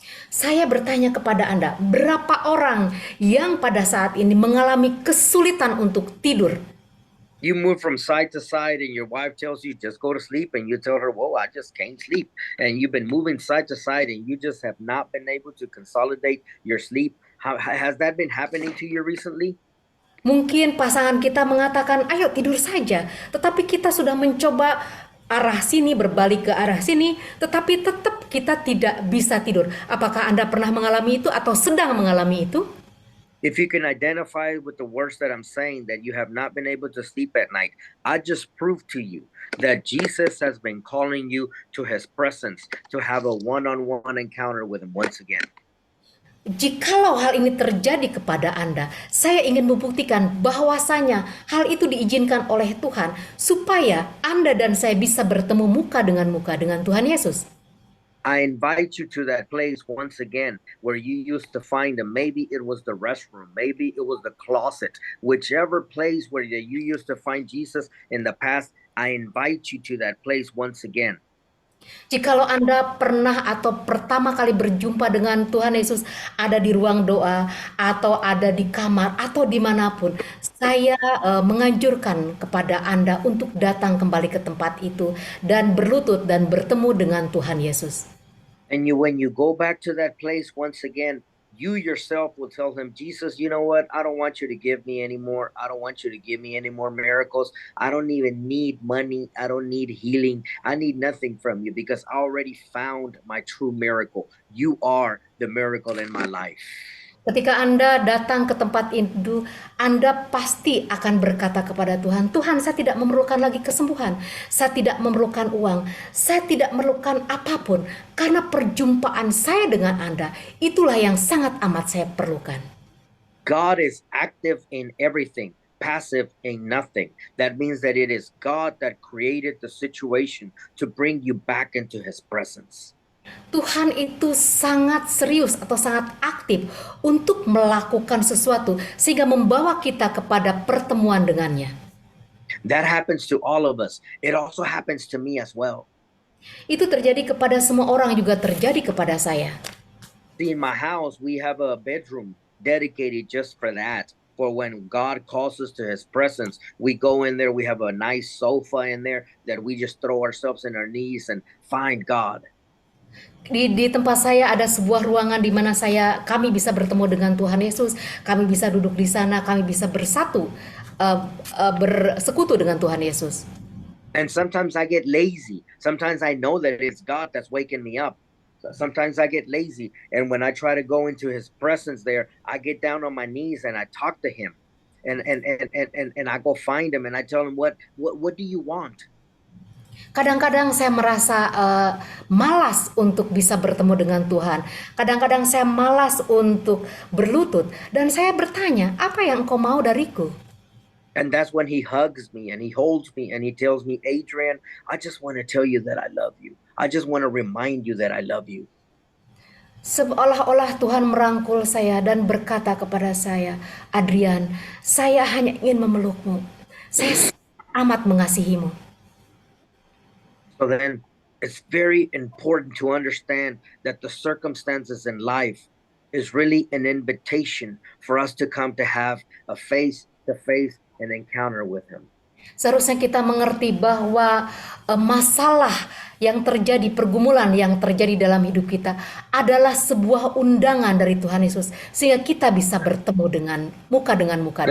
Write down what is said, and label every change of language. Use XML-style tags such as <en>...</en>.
<id>Saya bertanya kepada Anda, berapa orang yang pada saat ini mengalami kesulitan untuk tidur?</id> <en>You move from side to side and your wife tells you just go to sleep and you tell her, "Whoa, I just can't sleep." And you've been moving side to side and you just have not been able to consolidate your sleep. Has that been happening to you recently?</en> <id>Mungkin pasangan kita mengatakan, "Ayo tidur saja." Tetapi kita sudah mencoba arah sini, berbalik ke arah sini, tetapi tetap kita tidak bisa tidur. Apakah Anda pernah mengalami itu atau sedang mengalami itu?</id> <en>If you can identify with the words that I'm saying, that you have not been able to sleep at night, I just proved to you that Jesus has been calling you to his presence, to have a one-on-one encounter with him once again.</en> <id>Jikalau hal ini terjadi kepada Anda, saya ingin membuktikan bahwasanya hal itu diizinkan oleh Tuhan supaya Anda dan saya bisa bertemu muka dengan Tuhan Yesus.</id> <en>I invite you to that place once again where you used to find him. Maybe it was the restroom, maybe it was the closet, whichever place where you used to find Jesus in the past, I invite you to that place once again.</en> <id>Jikalau Anda pernah atau pertama kali berjumpa dengan Tuhan Yesus ada di ruang doa atau ada di kamar atau dimanapun, saya menganjurkan kepada Anda untuk datang kembali ke tempat itu dan berlutut dan bertemu dengan Tuhan Yesus.</id> <en>And when you go back to that place once again, you yourself will tell him, Jesus, you know what? I don't want you to give me anymore. I don't want you to give me any more miracles. I don't even need money. I don't need healing. I need nothing from you because I already found my true miracle. You are the miracle in my life.</en> <id>Ketika Anda datang ke tempat itu, Anda pasti akan berkata kepada Tuhan, Tuhan, saya tidak memerlukan lagi kesembuhan, saya tidak memerlukan uang, saya tidak memerlukan apapun, karena perjumpaan saya dengan Anda, itulah yang sangat amat saya perlukan.</id> <en>God is active in everything, passive in nothing. That means that it is God that created the situation to bring you back into his presence.</en> <id>Tuhan itu sangat serius atau sangat aktif untuk melakukan sesuatu sehingga membawa kita kepada pertemuan dengannya.</id> <en>That happens to all of us. It also happens to me as well.</en> <id>Itu terjadi kepada semua orang, juga terjadi kepada saya.</id> <en>See, in my house, we have a bedroom dedicated just for that. For when God calls us to his presence, we go in there, we have a nice sofa in there that we just throw ourselves in our knees and find God.</en> <id>Di tempat saya ada sebuah ruangan di mana kami bisa bertemu dengan Tuhan Yesus, kami bisa duduk di sana, kami bisa bersatu, bersekutu dengan Tuhan Yesus.</id> <en>And sometimes I get lazy. Sometimes I know that it's God that's waking me up. Sometimes I get lazy, and when I try to go into his presence there, I get down on my knees and I talk to him. And I go find him and I tell him, what do you want?</en> <id>Kadang-kadang saya merasa malas untuk bisa bertemu dengan Tuhan. Kadang-kadang saya malas untuk berlutut. Dan saya bertanya, apa yang engkau mau dariku?</id> <en>And that's when he hugs me and he holds me and he tells me, Adrian, I just want to tell you that I love you. I just want to remind you that I love you.</en> <id>Seolah-olah Tuhan merangkul saya dan berkata kepada saya, Adrian, saya hanya ingin memelukmu. Saya amat mengasihimu.</id> <en>So then it's very important to understand that the circumstances in life is really an invitation for us to come to have a face-to-face and encounter with him.</en> <id>Seharusnya kita mengerti bahwa masalah yang terjadi, pergumulan yang terjadi dalam hidup kita adalah sebuah undangan dari Tuhan Yesus sehingga kita bisa bertemu dengan muka dengan.</id>